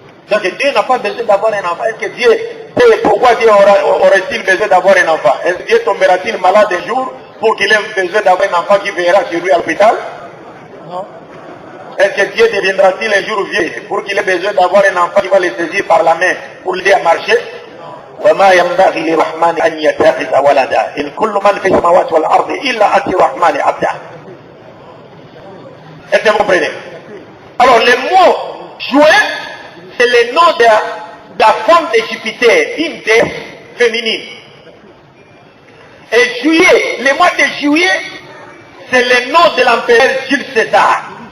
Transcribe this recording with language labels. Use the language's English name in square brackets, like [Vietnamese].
[French] Donc Dieu n'a pas besoin d'avoir un enfant. Est-ce que Dieu, pourquoi Dieu aurait-il besoin d'avoir un enfant? Est-ce que Dieu tombera-t-il malade un jour pour qu'il ait besoin d'avoir un enfant qui veillera sur lui à l'hôpital? Non. Est-ce que Dieu deviendra-t-il un jour vieux pour qu'il ait besoin d'avoir un enfant qui va le saisir par la main pour l'aider à marcher? [Arabic] وما ينبغي للرحمن أن يتخذ ولدا إن كل من في السماوات والأرض إلا آتي الرحمن عبدا. [French] Est-ce que vous comprenez? Alors le mot juin, c'est le nom de la femme de Jupiter, une déesse féminine. Et juillet, le mois de juillet, c'est le nom de l'empereur Jules César.